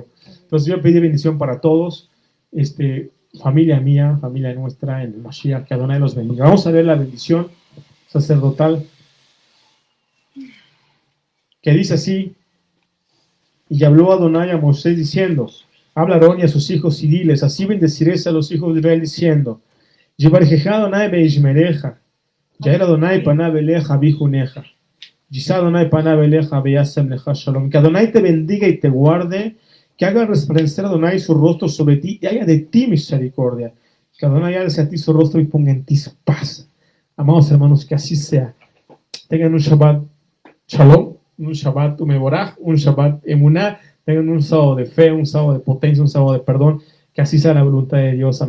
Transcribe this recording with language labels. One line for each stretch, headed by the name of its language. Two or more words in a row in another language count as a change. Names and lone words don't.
Spanish: Entonces yo pedí bendición para todos, familia mía, familia nuestra, en el Mashiach, que Adonai los bendiga. Vamos a ver la bendición sacerdotal, que dice así, y habló Adonai a Moisés diciendo, habla Aarón y a sus hijos y diles, así bendeciréis a los hijos de Israel diciendo,
Hebrew: יברכך אדני וישמרך, יאר אדני פניו אליך ויחנך, ישא אדני פניו אליך וישם לך שלום,
Spanish: que Adonai te bendiga y te guarde, que haga resplandecer Adonai su rostro sobre ti y haya de ti misericordia, que Adonai haga hacia ti su rostro y ponga en ti su paz. Amados hermanos, que así sea. Tengan un
Hebrew: שבת שלום,
Spanish: un
Hebrew: שבת ומבורך,
Spanish: un
Hebrew: שבת אמונה,
Spanish: tengan un sábado de fe, un sábado de potencia, un sábado de perdón, que así sea la voluntad de Dios.